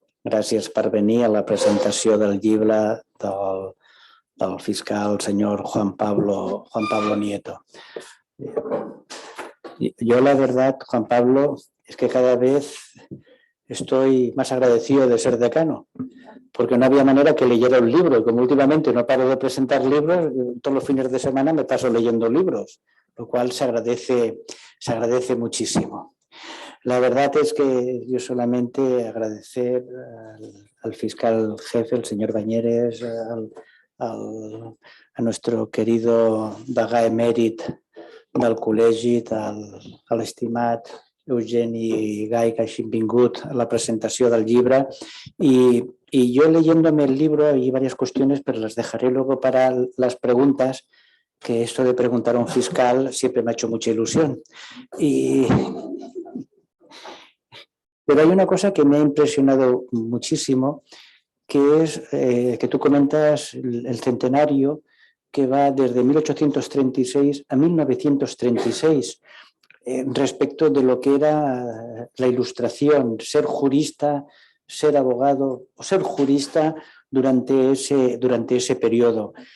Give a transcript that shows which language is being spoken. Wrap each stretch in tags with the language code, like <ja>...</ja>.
<ca>Gràcies per venir a la presentació del llibre del fiscal señor Juan Pablo Nieto.</ca> <es>Yo la verdad, Juan Pablo, es que cada vez estoy más agradecido de ser decano, porque no había manera que leyera un libro. Como últimamente no paro de presentar libros, todos los fines de semana me paso leyendo libros, lo cual se agradece muchísimo. La verdad es que yo solamente agradecer al fiscal jefe, el señor Bañeres, a nuestro querido</es> <ca>degà emèrit del col·legi, a l'estimat Eugeni Gai, que hagi vingut a la presentació del llibre.</ca> <es>Y yo leyéndome el libro hay varias cuestiones, pero las dejaré luego para las preguntas, que esto de preguntar a un fiscal siempre me ha hecho mucha ilusión. Pero hay una cosa que me ha impresionado muchísimo, que es que tú comentas el centenario que va desde 1836 a 1936, respecto de lo que era la Ilustración, ser jurista, ser abogado o ser jurista durante ese periodo.</es>